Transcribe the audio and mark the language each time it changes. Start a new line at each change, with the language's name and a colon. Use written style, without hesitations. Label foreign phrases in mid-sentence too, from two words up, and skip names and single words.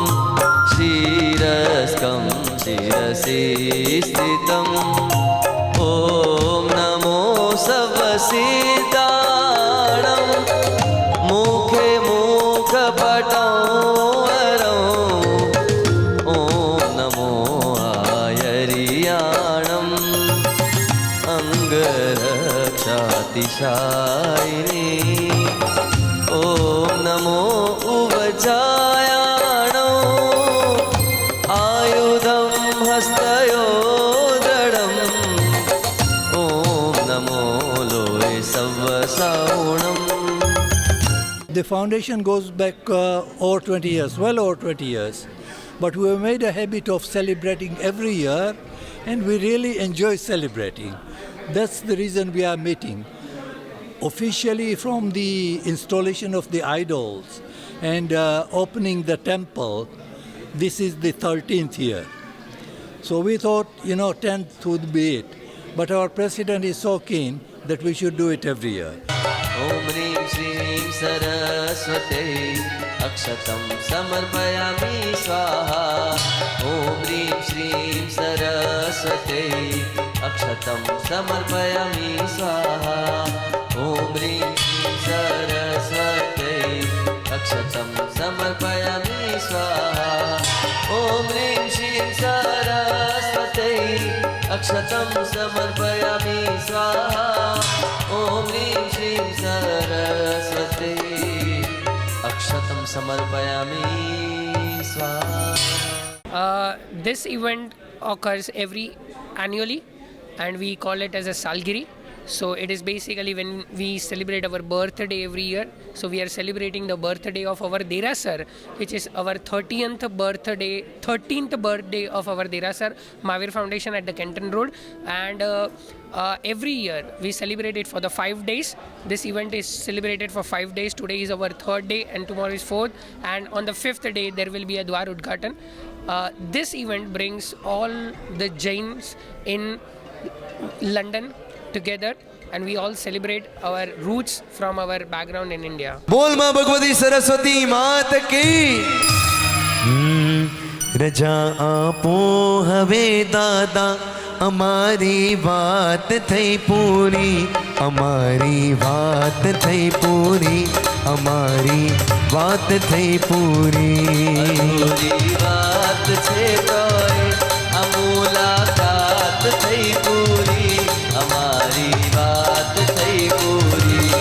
Prakrit languages: શિરસ્કમ શિરસી સ્થિતમ ઓમ નમો સવસિતાણમ મુખે મુખપટો અતિશાયિની ઓમ નમો ઉવજાયાણો આયુધમ હસ્તયો દ્રઢમ ઓમ નમો લોય સવસાઉણમ.
English: The foundation goes back over 20 years, well over 20 years. But we have made a habit of celebrating every year and we really enjoy celebrating. That's the reason we are meeting. Officially from the installation of the idols and opening the temple, this is the 13th year. So we thought, 10th would be it. But our president is so keen that we should do it every year.
Sanskrit: ॐ ह्रीं श्रीं सरस्वते अक्षतं समर्पयामि स्वाहा. ॐ ह्रीं श्रीं सरस्वते अक्षतं समर्पयामि स्वाहा. ॐ ह्रीं श्रीं सरस्वते अक्षतं समर्पयामि स्वाहा. ॐ ह्रीं श्रीं सरस्वते अक्षतं समर्पयामि स्वाहा. ॐ ह्रीं श्रीं सरस्वते अक्षतं समर्पयामि स्वाहा.
English: This event occurs annually and we call it as a Salgiri. So it is basically when we celebrate our birthday every year. So we are celebrating the birthday of our Derasar, which is our 13th birthday of our Derasar Mahavir Foundation at the Kenton Road. And every year we celebrate it for the 5 days. This event is celebrated for 5 days. Today is our 3rd day and tomorrow is 4th. And on the 5th day there will be a Dwar Udghatan. This event brings all the Jains in London together and we all celebrate our roots from our background in India.
Gujarati: બોલ માં ભગવતી સરસ્વતી માત की. રજા આપો હવે દાદા અમારી વાત થઈ પૂરી અમારી વાત થઈ પૂરી અમારી વાત થઈ પૂરી વાત છે તોય આ મુલાકાત થઈ પૂરી અમારી વાત થઈ પૂરી.